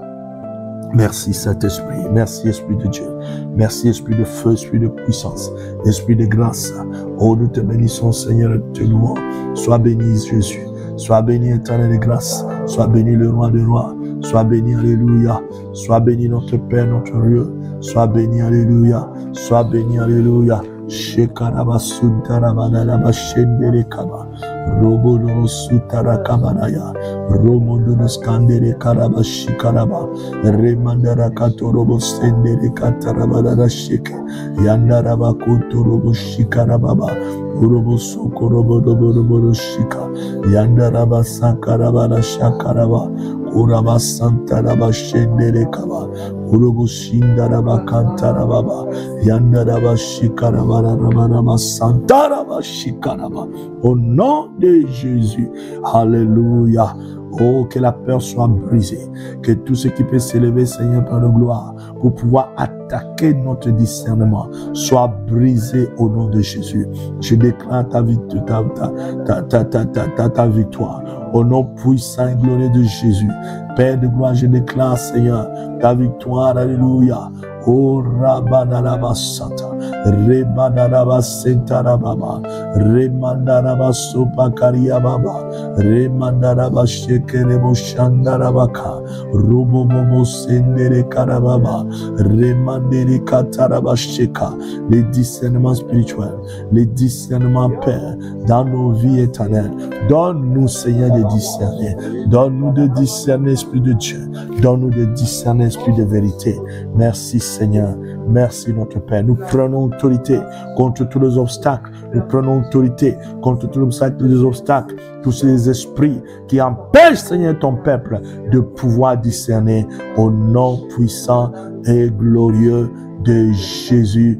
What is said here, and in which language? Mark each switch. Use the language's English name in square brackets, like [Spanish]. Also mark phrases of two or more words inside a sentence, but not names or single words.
[French] Merci Saint-Esprit, merci Esprit de Dieu, merci Esprit de feu, Esprit de puissance, Esprit de grâce. Oh, nous te bénissons Seigneur, nous te louons. Sois béni Jésus, sois béni éternel de grâce, sois béni le roi des rois, sois béni, alléluia, sois béni notre Père, notre Dieu, sois béni, alléluia, sois béni, alléluia. Shekaraba Suntarabana Shendere Kaba Robono Sutara Kabanaya Romondonos Kandere Karaba Shikaraba Remandara Katorobo Sendere Katarabana Shike Yandaraba Kotorobo Shikarababa Urobo Sokorobo Robo Shika Yandaraba Sakarabana Shakaraba Uraba Santaraba Shendere Kaba Urobo Shindaraba Kantarababa Yandaraba Shikaraba Santaraba Shikaraba. Au nom de Jésus, alléluia. Oh, que la peur soit brisée, que tout ce qui peut s'élever, Seigneur, par la gloire, pour pouvoir attaquer notre discernement, soit brisé au nom de Jésus. Je déclare ta victoire, au nom puissant et glorieux de Jésus. Père de gloire, je déclare, Seigneur, ta victoire, alléluia. Oh, Rabanaraba Sata, Rebanaraba Sentarababa, Remandaraba Sopakaria Baba, Remandaraba Shekerebo Shandarabaka, Robobobo Sendere Karababa, Remandere Kataraba Sheka, les discernements spirituels, les discernements Père, dans nos vies éternelles. Donne-nous, Seigneur, de discerner. Donne-nous de discerner, Esprit de Dieu. Donne-nous de discerner, Esprit de vérité. Merci, Seigneur. Merci, notre Père. Nous prenons autorité contre tous les obstacles. Nous prenons autorité contre tous les obstacles, tous ces esprits qui empêchent, Seigneur, ton peuple de pouvoir discerner au nom puissant et glorieux de Jésus.